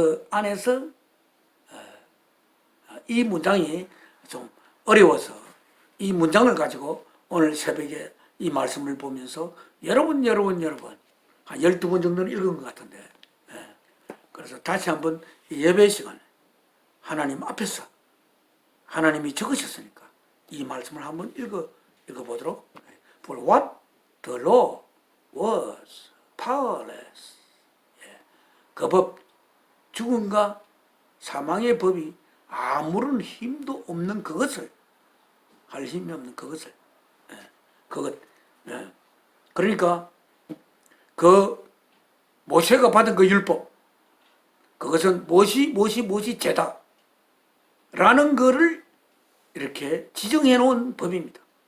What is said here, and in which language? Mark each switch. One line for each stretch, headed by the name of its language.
Korean: 안에서 이 문장이 좀 어려워서 이 문장을 가지고 오늘 새벽에 이 말씀을 보면서 여러분 한 12번 정도는 읽은 것 같은데 그래서 다시 한번 예배 시간에 하나님 앞에서 하나님이 적으셨으니까 이 말씀을 한번 읽어보도록.
English: For what the law was powerless.
Korean: 그 법, 죽음과 사망의 법이 아무런 힘도 없는 그것을, 할 힘이 없는 그것을, 그러니까 그 모세가 받은 그 율법, 그것은 무엇이 죄다 라는 거를 이렇게 지정해 놓은 법입니다.